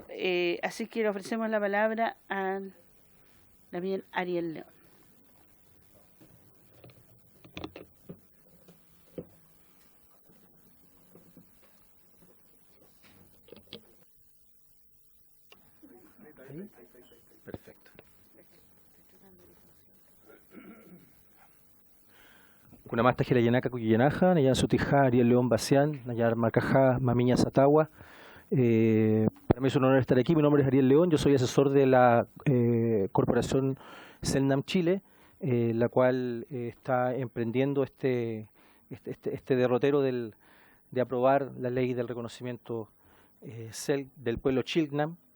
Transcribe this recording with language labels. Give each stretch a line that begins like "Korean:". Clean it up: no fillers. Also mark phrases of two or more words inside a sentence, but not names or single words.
Spanish: Así que le ofrecemos la palabra a la bien Ariel León. Perfecto.
Aymara: Kunamasta Jirayanaka Kuyanaja, Nayan Sutija, Ariel León Bacián, Nayar Marcaja, Mamiña Satagua.
Spanish: Para mí es un honor estar aquí. Mi nombre es Ariel León, yo soy asesor de la corporación Selknam Chile, la cual está emprendiendo este derrotero de aprobar la ley del reconocimiento del pueblo Chilknam.